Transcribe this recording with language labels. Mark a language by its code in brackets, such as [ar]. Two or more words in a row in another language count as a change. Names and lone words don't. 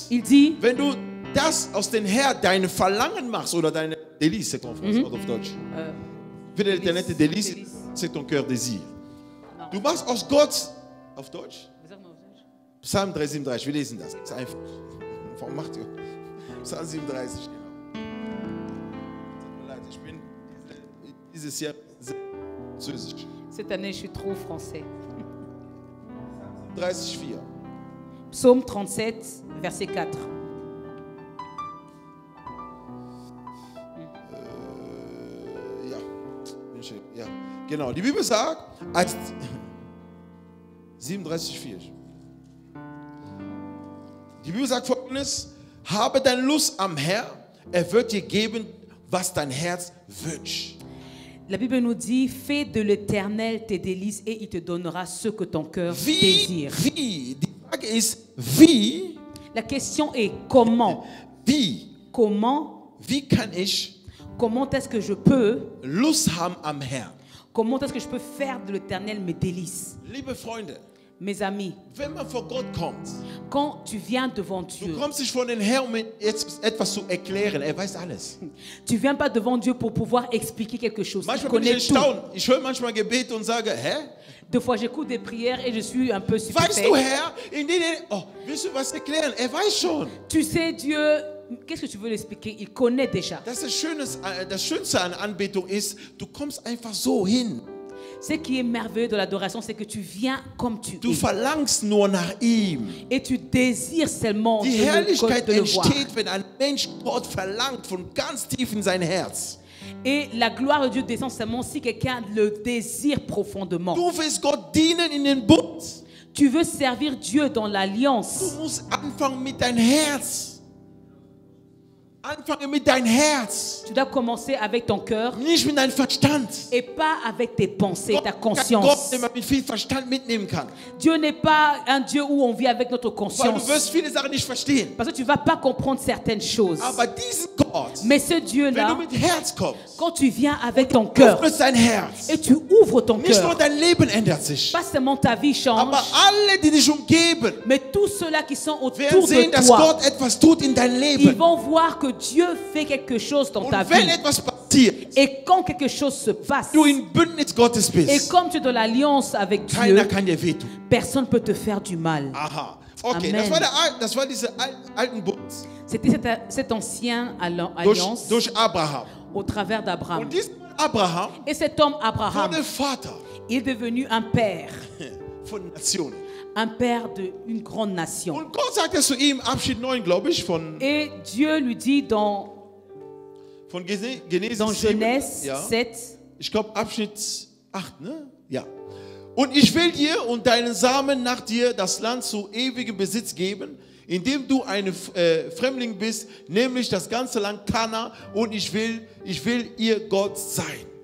[fr] il dit, [de] Wenn du das aus dem Herr deine Verlangen machst oder deine Délice, auf Deutsch. [fr] Deine Délice, c'est ton cœur désir. [de] Du machst aus Gott, auf Deutsch? Psalm 37, wir lesen das. Das ist einfach. Warum macht ihr? Psalm 37, genau. Tut mir leid, ich bin dieses Jahr sehr französisch. [fr] cette année je suis trop français. 37,4. Psaume 37, verset 4. [de] Ja, genau. Die Bibel sagt, als 37,4. Die Bibel sagt Folgendes: Habe deine Lust am Herrn, er wird dir geben, was dein Herz wünscht. [fr] La Bible nous dit, fais de l'Éternel tes délices et il te donnera ce que ton cœur désire. [de] Wie? Die Frage ist, wie? [fr] La question est comment? [de] Wie? [fr] Comment? [de] Wie kann ich [fr] Comment est-ce que je peux? [de] Lust haben am Herrn? [fr] Comment est-ce que je peux faire de l'Éternel mes délices? [de] Liebe Freunde, [fr] Mes amis, [de] wenn man vor Gott kommt, [fr] quand tu viens devant [de] du [fr] Dieu, [de] kommst nicht vor den Herrn, um jetzt etwas zu erklären. Er weiß alles. [fr] tu viens pas devant Dieu pour pouvoir expliquer quelque chose. Il [de] Manchmal bin ich [fr] connaît tout. [de] erstaunt. Ich höre manchmal Gebete und sage, hä? [fr] Deux fois, j'écoute des prières et je suis un peu [de] Weißt [fr] stupéfait. [de] du, Herr, willst du was erklären? Er weiß schon. [fr] Tu sais, Dieu, qu'est-ce que tu veux l'expliquer? Il connaît déjà. [de] Das Schönste an Anbetung ist, du kommst einfach so hin. [fr] Ce qui est merveilleux de l'adoration, c'est que tu viens comme tu [de] Du [fr] es. [de] verlangst nur nach ihm. [fr] Et tu désires seulement [de] Die Herrlichkeit [fr] de le voir. [de] entsteht, wenn ein Mensch Gott verlangt, von ganz tief in sein Herz. [fr] Et la gloire de Dieu descend seulement si quelqu'un le désire profondément. [de] Du willst Gott dienen in den Bund. [fr] Tu veux servir Dieu dans [de] Du [fr] l'alliance. [de] musst anfangen mit deinem Herz. Anfangen mit deinem Herz. [fr] Tu dois commencer avec ton cœur [de] Nicht mit deinem Verstand. [fr] et pas avec tes pensées, ta [de] Gott, [fr] conscience. [de] den man mit viel Verstand mitnehmen kann. [fr] Dieu n'est pas un Dieu où on vit avec notre [de] Weil [fr] conscience. [de] du wirst viele Sachen nicht verstehen. [fr] Parce que tu ne vas pas comprendre certaines choses. [de] Aber diesen Gott, [fr] Mais ce [de] wenn [fr] Dieu-là, [de] du mit Herz kommst, [fr] quand tu viens avec ton cœur [de] öffnest dein Herz. [fr] et tu ouvres ton [de] Nicht nur [fr] cœur, [de] dein Leben ändert sich, [fr] pas seulement ta vie change, [de] aber alle, die dich umgeben, [fr] mais tous ceux-là qui sont [de] werden [fr] autour [de] sehen, [fr] de [de] dass [fr] toi, [de] Gott etwas tut in dein [fr] ils [de] Leben. [fr] vont voir que Dieu fait quelque chose dans [de] Und [fr] ta [de] wenn [fr] vie. [de] etwas passiert, [fr] Et quand quelque chose se passe, [de] du in Bündnis Gottes [fr] et [de] bist, [fr] comme tu es dans l'alliance avec Dieu, [de] keiner kann dir wehtun. [fr] personne ne peut te faire du mal. [de] Aha. Okay, Amen. das war diese alten Bund [fr] C'était cette ancienne alliance [de] durch Abraham. [fr] au travers d'Abraham. [de] Und dieser Abraham [fr] Et cet homme Abraham, [de] wurde Vater [fr] il est devenu un père. [de] von Nationen. [fr] Un père d'une grande nation. [de] Und Gott sagte zu ihm, Abschnitt 9, glaube ich, von [fr] Et Dieu lui dit dans [de] Genesis 7, [fr] Genèse [de] ja. 7, Ich glaube Abschnitt 8, ne? Ja. Und ich will dir und deinen Samen nach dir das Land zu ewigem Besitz geben, indem du ein Fremdling bist, nämlich das ganze Land Kana, und ich will ihr Gott sein.